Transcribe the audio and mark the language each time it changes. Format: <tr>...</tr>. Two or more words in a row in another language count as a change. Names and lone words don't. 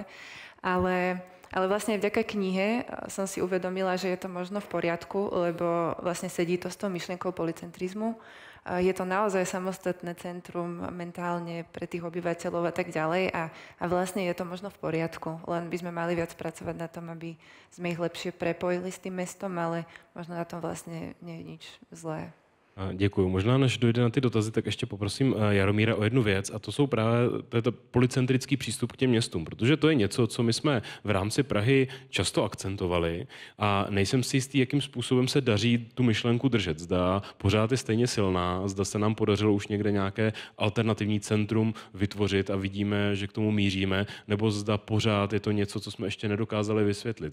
<sk>Ale vlastne vďaka knihe som si uvedomila, že je to možno v poriadku, lebo vlastne sedí to s tou myšlienkou policentrizmu je to naozaj samostatné centrum mentálne pre tých obyvateľov a tak ďalej a vlastne je to možno v poriadku, len by sme mali viac pracovať na tom, aby sme ich lepšie prepojili s tým mestom, ale možno na tom vlastne nie je nič zlé.</sk> <cs>Děkuju. Možná, než dojde na ty dotazy, tak ještě poprosím Jaromíra o jednu věc a to je to polycentrický přístup k těm městům, protože to je něco, co my jsme v rámci Prahy často akcentovali a nejsem si jistý, jakým způsobem se daří tu myšlenku držet. Zda pořád je stejně silná, zda se nám podařilo už někde nějaké alternativní centrum vytvořit a vidíme, že k tomu míříme, nebo zda pořád je to něco, co jsme ještě nedokázali vysvětlit.</cs>